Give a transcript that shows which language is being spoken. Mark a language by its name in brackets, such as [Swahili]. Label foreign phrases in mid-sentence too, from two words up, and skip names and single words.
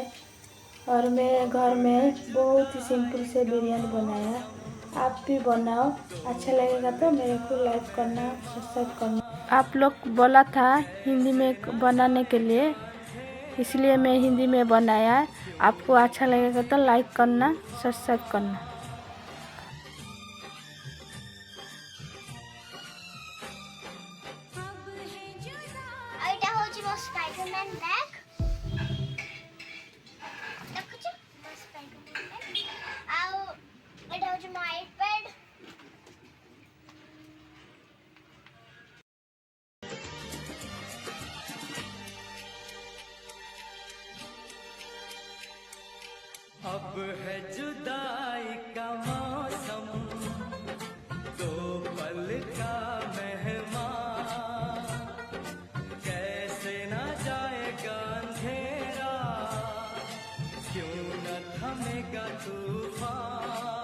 [Hindi] और मैं घर में बहुत ही सिंपल से बिरयानी बनाया। आप भी बनाओ, अच्छा लगेगा तो मेरे को लाइक करना, सब्सक्राइब करना। आप लोग बोला था हिंदी में बनाने के लिए, इसलिए मैं हिंदी में बनाया। आपको अच्छा लगेगा तो लाइक करना, सब्सक्राइब करना। [Odia] ଏଇଟା ହଉଛି ମୋ ସ୍ପାଇଡରମ୍ୟାନ ବ୍ୟାଗ୍। ଦେଖୁଛୁ ମୋ ସ୍ପାଇଡରମ୍ୟାନ ବ୍ୟାଗ୍। ଆଉ ଏଇଟା ହଉଛି ମୋ ଆଇପ୍ୟାଡ୍। [Hindi] अब है जुदाई का मौसम, दो पल का मेहमान, कैसे ना जाएगा अंधेरा, क्यों न थमेगा तूफान।